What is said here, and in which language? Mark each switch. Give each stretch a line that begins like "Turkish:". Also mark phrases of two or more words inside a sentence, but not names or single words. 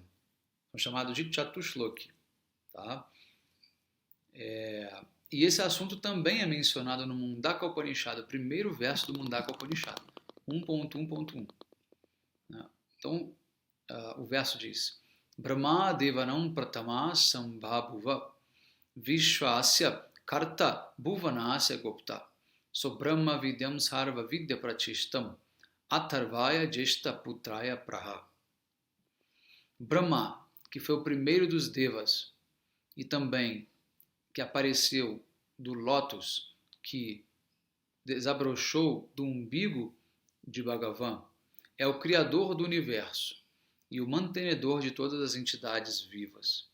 Portuguese: São chamados de Chatushloki. Tá? E esse assunto também é mencionado no Mundaka Upanishad, o primeiro verso do Mundaka Upanishad, 1.1.1. Então, o verso diz:
Sanskrit: ब्रह्मा देवानां प्रथमः सम्बभूव विश्वस्य कर्ता भुवनस्य गोप्ता स ब्रह्म विद्यां सर्व विद्या प्रतिष्ठाम् अथर्वाय ज्येष्ठ पुत्राय प्राह.
Portuguese: Brahma, que foi o primeiro dos Devas e também que apareceu do lótus que desabrochou do umbigo de Bhagavan, é o criador do universo e o mantenedor de todas as entidades vivas.